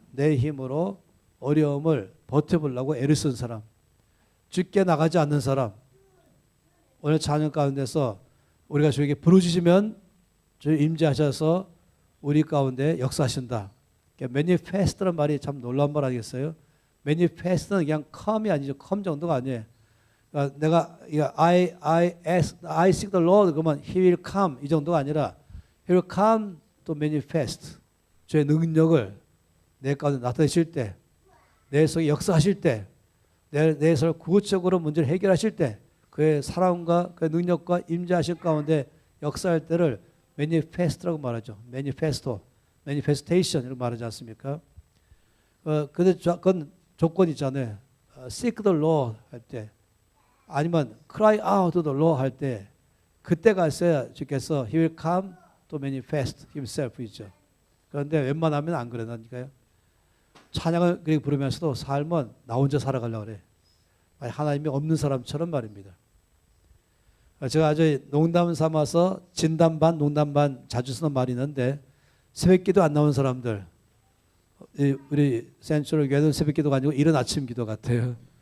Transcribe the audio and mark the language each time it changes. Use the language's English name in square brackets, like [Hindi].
[Korean] 내 힘으로 어려움을 버텨보려고 애를 쓴 사람, 죽게 나가지 않는 사람. 오늘 찬양 가운데서 우리가 주에게 부르짖으면 주님 임재하셔서 우리 가운데 역사하신다. 매니페스트란 말이 참 놀라운 말 아니겠어요? 매니페스트는 그냥 come이 아니죠. come 정도가 아니에요. 그러니까 내가 [English] I seek the Lord [Korean] 그러면 [English] He will come [Korean] 이 정도가 아니라 [English] He will come to manifest. [Korean] 주의 능력을 내 가운데 나타내실 때, 내 속에 역사하실 때, 내 속에 구체적으로 문제를 해결하실 때 그의 사랑과 그의 능력과 임재하실 가운데 역사할 때를 manifest라고 말하죠. manifestation 이렇게 말하지 않습니까? 근데 그건 조건 있잖아요. [English] seek the Lord [Korean] 할 때 아니면 [English] cry out to the Lord [Korean] 할 때 그때가 있어야 주께서 [English] He will come to manifest Himself [Korean] 있죠. 그런데 웬만하면 안 그러니까요. 찬양을 그렇게 부르면서도 삶은 나 혼자 살아가려고 그래. 하나님이 없는 사람처럼 말입니다. 제가 아주 농담 삼아서 진담 반 농담 반 자주 쓰는 말이 있는데 새벽기도 안 나온 사람들 우리 센트럴 교회는 새벽기도가 아니고 이른 아침 기도 같아요.